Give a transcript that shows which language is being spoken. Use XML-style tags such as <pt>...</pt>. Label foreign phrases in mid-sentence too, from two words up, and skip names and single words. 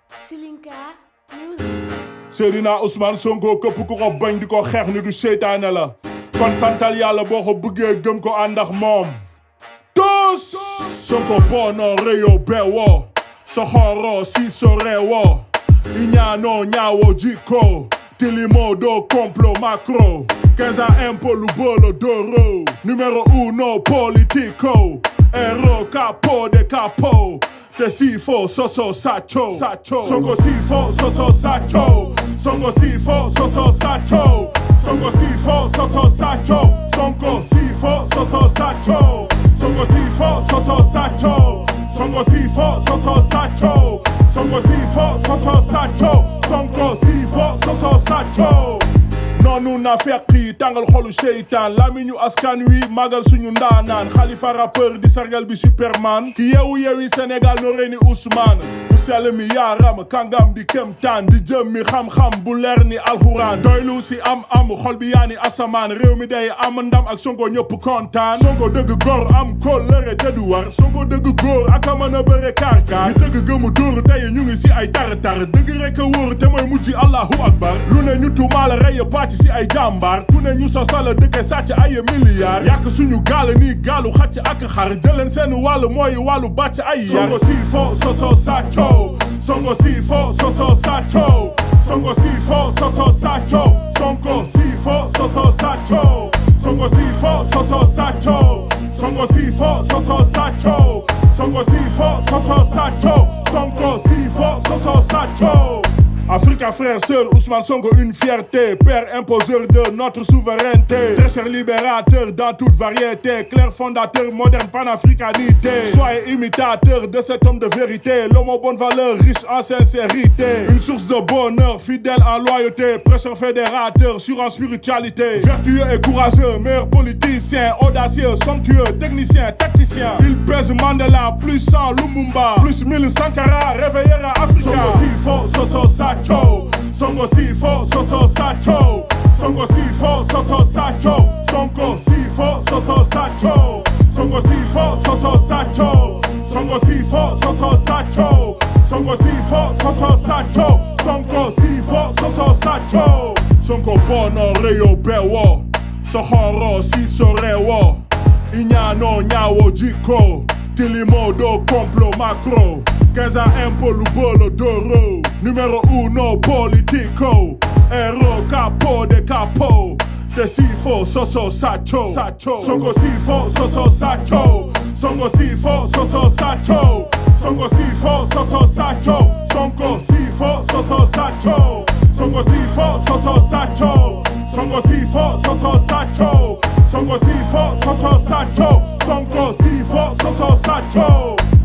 <wo>Seydina Ousmane Sonko këpp ku ko bañ di ko xeex ni du seytaane la kon santal yàlla boo ko bëggee gëm ko ànd ak moom tous Sonko bono réyo bewo soxoro si so rewo iñaano ñaawo jikko tilimo do complot macro</wo> <fr>15 ans</fr> <wo>impôt lu bolo doro numéro 1 politico héros</wo> <it>capo de capo</it> <wo>te Siffo Sosso Sathio Sonko Siffo Sosso Sathio Sonko Siffo Sosso Sathio Sonko Siffo Sosso Sathio Sonko Siffo Sosso Sathio Sonko Siffo Sosso Sathio Sonko Siffo Sosso Sathio Sonko Siffo Sosso Sathio Sonko Siffo Sosso Sathio noonu na fekki tàngal xolu seytaan lamiñu askan wi magal suñu ndaanaan Khalifa rappeur di sargal bi Superman ki yeewi Sénégal no reeni Ousmane mu sell mi yaaram kàngam di kemtaan di jëm mi xam-xam bu leer ni alxuraan doylu si am xol bi yaani asamaan réew mi day am ndam ak Sonko ñëpp kontaan Sonko dëgg góor am kóllëre te du war Sonko dëgg góor ak a mën a bëre kaar-kaar ñi dëgg gëmu dóor tey ñu ngi si ay tar-tar dëgg rek a wóor te mooy mujj Allahu akbar lu ne ñu tuumaal rey ci ay jàmbaar ku ne ñu sosal dëkk sàcc ay milliards yàq suñu gaal nii gaalu xàcc ak xar jëleen seen wàll mooy wàllu bàcc ay yar Sonko Siffo Sosso Sathio Sonko</wo> <fr>Siffo Sosso Sathio</fr> <wo>Sonko Siffo Sosso Sathio Sonko Siffo Sosso Sathio</wo> <fr>Sonko Siffo Sosso Sathio Sonko Siffo Sosso Sathio Sonko Siffo Sosso Sathio Sonko Siffo Sosso Sathio Africa frère, sœur, Ousmane Sonko une fierté, père imposeur de notre souveraineté, très cher libérateur dans toute variété, clair fondateur, moderne panafricanité. Soyez imitateur de cet homme de vérité, l'homme aux bonnes valeurs, riche en sincérité, une source de bonheur, fidèle en loyauté, prêcheur fédérateur, sûr en spiritualité, vertueux et courageux, meilleur politicien, audacieux, somptueux, technicien, tacticien. Il pèse Mandela, plus 100 Lumumba, plus 1000 Sankara, réveillera Africa.</fr> <wo>Sonko Siffo Sosso Sathio Sonko Siffo Sosso Sathio Sonko Siffo Sosso Sathio Sonko Siffo Sosso Sathio Sonko Siffo Sosso Sathio Sonko Siffo Sosso Sathio Sonko Siffo Sosso Sathio Sonko Siffo Sosso Sathio Sonko bono réyo bewo soxoro si so rewo iñaano ñaawo jikko tilimo do complot macro</wo> <fr>15 ans</fr> <wo>impôt lu bolo doro numéro 1 politico héros</wo> <it>capo de capo</it> <wo>te Siffo Sosso Sathio Sonko Siffo Sosso Sathio Sonko Siffo Sosso Sathio Sonko Siffo Sosso Sathio Sonko Siffo Sosso Sathio Sonko Siffo Sosso Sathio Sonko Siffo Sosso Sathio Sonko Siffo Sosso Sathio Sonko Siffo Sosso Sathio</wo>